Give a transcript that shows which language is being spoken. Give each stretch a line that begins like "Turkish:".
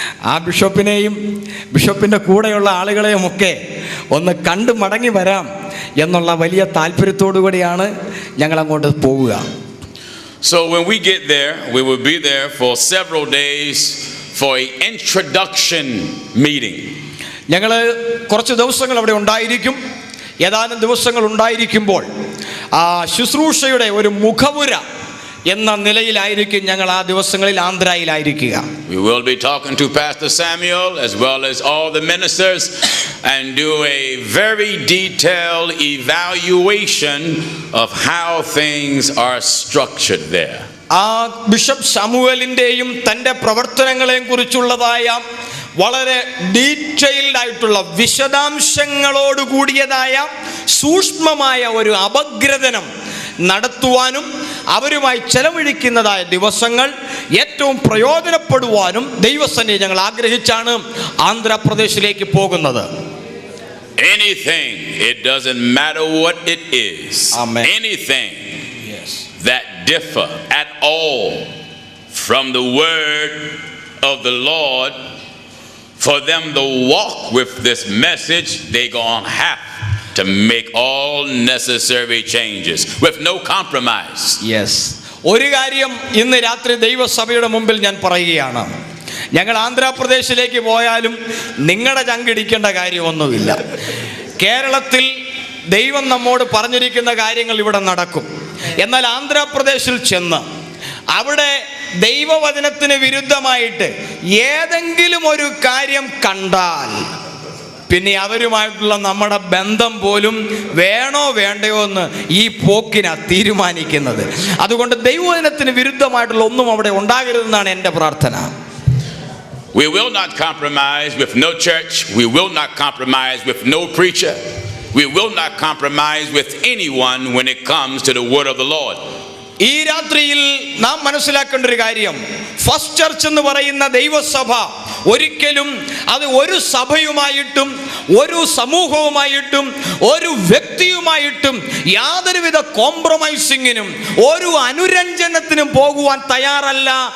Malayalam: ആ ബിഷപ്പിനെയും ബിഷപ്പിൻ്റെ കൂടെയുള്ള ആളുകളെയും ഒക്കെ ഒന്ന് കണ്ടു മടങ്ങി വരാം എന്നുള്ള വലിയ താല്പര്യത്തോടു കൂടിയാണ് ഞങ്ങൾ അങ്ങോട്ട് പോവുക.
English: So when we get there, we will be there for several days for an introduction meeting.
Malayalam: ഞങ്ങൾ കുറച്ച് ദിവസങ്ങൾ അവിടെ ഉണ്ടായിരിക്കും. ഏതാനും ദിവസങ്ങൾ ഉണ്ടായിരിക്കുമ്പോൾ ആ ശുശ്രൂഷയുടെ ഒരു മുഖവുര എന്ന നിലയിലായിരിക്കും ഞങ്ങൾ ആ ദിവസങ്ങളിൽ ആന്ധ്രയിലായിരിക്കുക.
English: We will be talking to Pastor Samuel as well as all the ministers and do a very detailed evaluation of how things are structured there.
Malayalam: ആ ബിഷപ്പ് സാമുവേലിൻ്റെയും തൻ്റെ പ്രവർത്തനങ്ങളെയും കുറിച്ചുള്ളതായ വളരെ ഡീറ്റെയിൽഡ് ആയിട്ടുള്ള വിശദാംശങ്ങളോട് കൂടിയതായ സൂക്ഷ്മമായ ഒരു അപഗ്രഥനം നടത്തുവാനും അവരുമായി ചെലവഴിക്കുന്നതായ ദിവസങ്ങൾ ഏറ്റവും പ്രയോജനപ്പെടുവാനും ദൈവസന്നിധി ഞങ്ങൾ ആഗ്രഹിച്ചാണ് ആന്ധ്രാപ്രദേശിലേക്ക് പോകുന്നത്.
English: Anything, it doesn't matter what it is. Amen. Anything that differ at all from the word of the Lord, for them to walk with this message, they're going to have to make all necessary changes with no compromise.
Malayalam: ഒരു കാര്യം ഇന്ന് രാത്രി ദൈവസഭയുടെ മുമ്പിൽ ഞാൻ പറയുകയാണ്. ഞങ്ങൾ ആന്ധ്രാപ്രദേശിലേക്ക് പോയാലും നിങ്ങളുടെ ചങ്കിടിക്കേണ്ട കാര്യമൊന്നുമില്ല. കേരളത്തിൽ ദൈവം നമ്മോട് പറഞ്ഞിരിക്കുന്ന കാര്യങ്ങൾ ഇവിടെ നടക്കും. എന്നാൽ ആന്ധ്രാപ്രദേശിൽ ചെന്ന് അവിടെ ദൈവവചനത്തിന് വിരുദ്ധമായിട്ട് ഏതെങ്കിലും ഒരു കാര്യം കണ്ടാൽ പിന്നെ അവരുമായിട്ടുള്ള നമ്മുടെ ബന്ധം പോലും വേണോ വേണ്ടയോ എന്ന് ഈ പോക്കിനാ തീരുമാനിക്കുന്നത്. അതുകൊണ്ട് ദൈവവചനത്തിന് വിരുദ്ധമായിട്ടുള്ള ഒന്നും അവിടെ ഉണ്ടാകരുതെന്നാണ് എൻ്റെ പ്രാർത്ഥന.
English: We will not compromise with no church. We will not compromise with no preacher. We will not compromise with anyone when it comes to the word of the Lord.
Malayalam: ഈ രാത്രിയിൽ നാം മനസ്സിലാക്കേണ്ട ഒരു കാര്യം, ഫസ്റ്റ് ചർച്ച് എന്ന് പറയുന്ന ദൈവസഭ ഒരിക്കലും അത് ഒരു സഭയുമായിട്ടും ഒരു സമൂഹവുമായിട്ടും ഒരു വ്യക്തിയുമായിട്ടും യാതൊരുവിധ കോംപ്രമൈസിങ്ങിനും ഒരു അനുരഞ്ജനത്തിനും പോകുവാൻ തയ്യാറല്ല.